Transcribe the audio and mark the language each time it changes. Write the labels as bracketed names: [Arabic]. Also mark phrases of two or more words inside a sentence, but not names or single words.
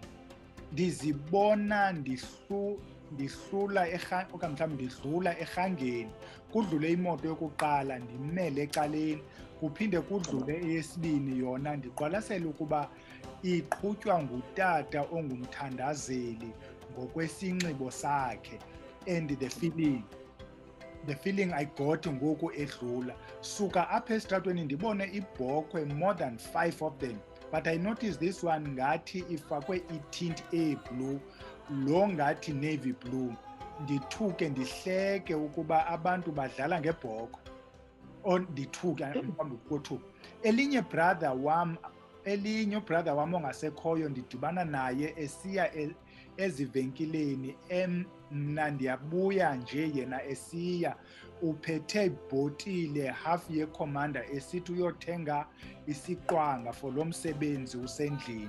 [Xhosa] Ndizibona ndihlula okanye mhlawumbi ndidlula erhangeni, kudlule imoto yokuqala ndimele ecaleni, kuphinde kudlule eyesibini yona ndiqwalasele ukuba iqhutywa ngutata ongumthandazeli ngokwesinxibo sakhe. [English] And the feeling I got [Xhosa] ngoku edlula, suka apha esitratweni ndibone ibhokhwe, [English] more than 5 of them, but I noticed this one [Xhosa] ngathi ifakwe itint eblue, lo ngathi [English] navy blue. [Xhosa] Ndithuke ndihleke ukuba abantu badlala ngebhokhwe, ndithuke mhlawumbi kothuka. Elinye ubrother wam ongasekhoyo ndidibana naye esiya ezivenkileni, mna ndiyabuya nje yena esiya, uphethe ibhotile half yeCommander esithi uyothenga isiqwanga for lo msebenzi usendlini.